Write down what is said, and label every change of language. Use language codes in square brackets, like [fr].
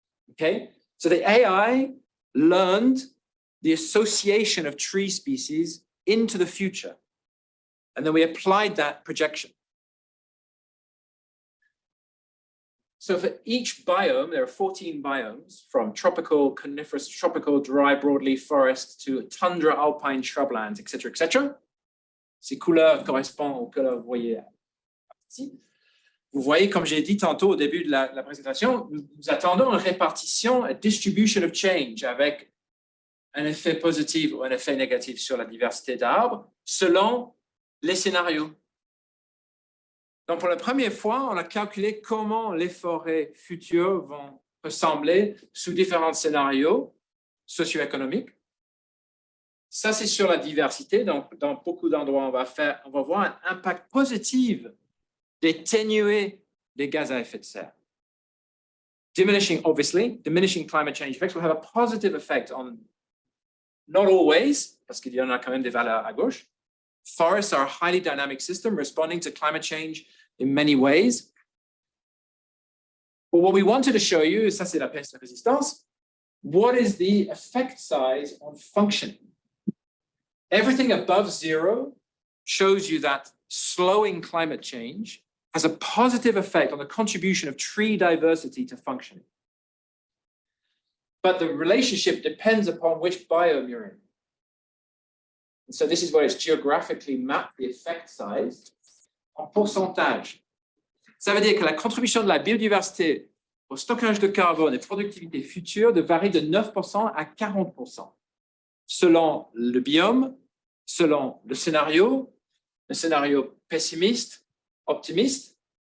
[en] Okay, so the AI learned the association of tree species into the future. And then we applied that projection. So for each biome, there are 14 biomes, from tropical, coniferous, tropical, dry, broadleaf forest to tundra, alpine, shrublands, etc., etc. [fr] Ces couleurs correspondent aux couleurs que vous voyez ici. Vous voyez, comme j'ai dit tantôt au début de la présentation, nous attendons une répartition, [en] a distribution of change, [fr] avec un effet positif ou un effet négatif sur la diversité d'arbres, selon les scénarios. Donc, pour la première fois, on a calculé comment les forêts futures vont ressembler sous différents scénarios socio-économiques. Ça, c'est sur la diversité. Donc, dans beaucoup d'endroits, on va voir un impact positif d'atténuer les gaz à effet de serre. [en] Diminishing climate change effects will have a positive effect on, not always, [fr] parce qu'il y en a quand même des valeurs à gauche. [en] Forests are a highly dynamic system responding to climate change in many ways. But what we wanted to show you, [fr] ça c'est la peste de résistance, [en] what is the effect size on functioning? Everything above zero shows you that slowing climate change has a positive effect on the contribution of tree diversity to functioning. But the relationship depends upon which biome you're in. And so this is where it's geographically mapped the effect size [fr] en pourcentage. Ça veut dire que la contribution de la biodiversité au stockage de carbone et productivité future varie de 9% à 40%, selon le biome, selon le scénario pessimiste, optimiste.